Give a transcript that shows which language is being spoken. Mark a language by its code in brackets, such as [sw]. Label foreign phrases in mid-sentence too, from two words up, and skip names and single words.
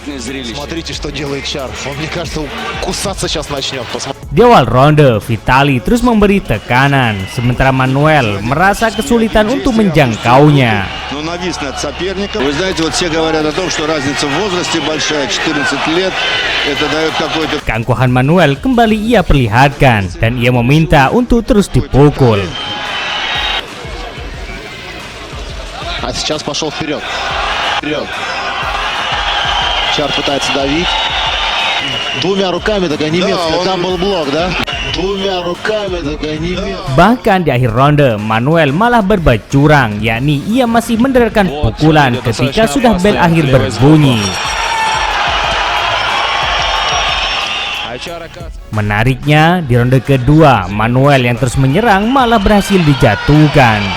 [id] Di awal ronde, Vitali terus memberi tekanan, sementara Manuel merasa kesulitan untuk menjangkaunya. Keangkuhan Manuel kembali ia perlihatkan dan ia meminta untuk terus dipukul. [ru] Сейчас пошел вперед. Чар пытается давить. Двумя руками только немецкая. Там был блок, да? Двумя руками только немецкая. [id] Bahkan di akhir ronde, Manuel malah berbuat curang, yakni ia masih menderarkan pukulan ketika sudah bel akhir berbunyi. Menariknya, di ronde kedua, Manuel yang terus menyerang malah berhasil dijatuhkan.